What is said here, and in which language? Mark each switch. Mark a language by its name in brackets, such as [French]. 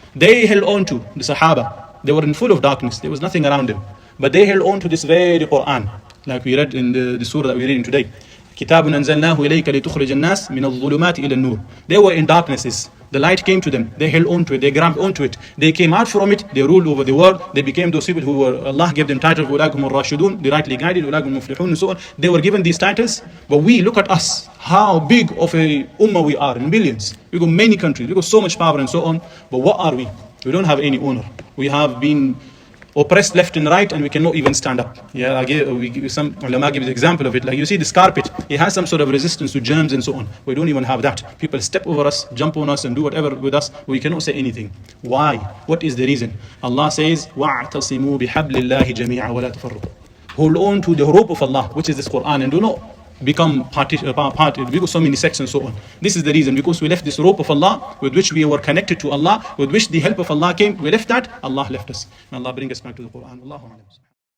[English] They held on to the Sahaba. They were in full of darkness. There was nothing around them, but they held on to this very Quran, like we read in the surah that we're reading today. [Arabic] كتاب أنزلناه إليك لتخرج الناس من الظلمات إلى النور. [English] They were in darknesses. The light came to them. They held on to it. They grabbed onto it. They came out from it. They ruled over the world. They became those people who were, Allah gave them titles, [Arabic] أولئكم الراشدون, [English] the rightly guided, [Arabic] أولئكم المفلحون, [English] and so on. They were given these titles. But we, look at us, how big of a ummah we are, in millions. We got many countries. We got so much power and so on. But what are we? We don't have any honor. We have been oppressed left and right, and we cannot even stand up. Some ulama give the example of it. Like you see this carpet, it has some sort of resistance to germs and so on. We don't even have that. People step over us, jump on us, and do whatever with us. We cannot say anything. Why? What is the reason? Allah says, [Arabic] وَاعْتَصِمُوا بِحَبْلِ اللَّهِ جَمِيعًا وَلَا تَفَرُّقُوا. [English] Hold on to the rope of Allah, which is this Quran, and do not become because so many sects and so on. This is the reason, because we left this rope of Allah with which we were connected to Allah, with which the help of Allah came. We left that, Allah left us. May Allah bring us back to the Quran. Allahu A'lam.